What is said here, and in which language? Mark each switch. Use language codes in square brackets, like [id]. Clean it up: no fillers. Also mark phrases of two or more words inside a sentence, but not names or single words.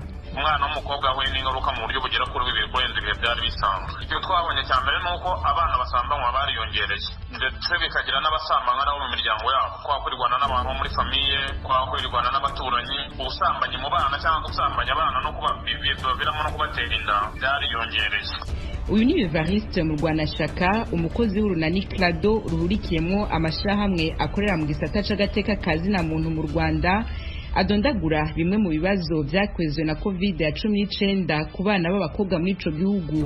[rw] Umwana w'umukobwa we n'ingaruka mu buryo bugera kuri bibiri kurenza ibihe byari bisanzwe. Icyo twabonye cya mbere ni uko abana basambanywa bariyongereye, ndetse bikagira n'abasambanywa nabo mu miryango yabo, kwakurirwana n'abantu bo muri famiye, kwakurirwana n'abaturanyi. Ubusambanyi mu bana cyangwa gusambanya abana no kubaviramo no kubatera inda byariyongereye. [rn] Uyu ni Evariste mu Rwanashaka, umukozi w'urunani Clado ruhurikiyemo amashirahamwe akorera mu gisata c'agateka kazi na muntu mu Rwanda, adondagura bimwe mu bibazo vyakwezwe na COVID-19 ku bana b'abakobwa muri ico gihugu.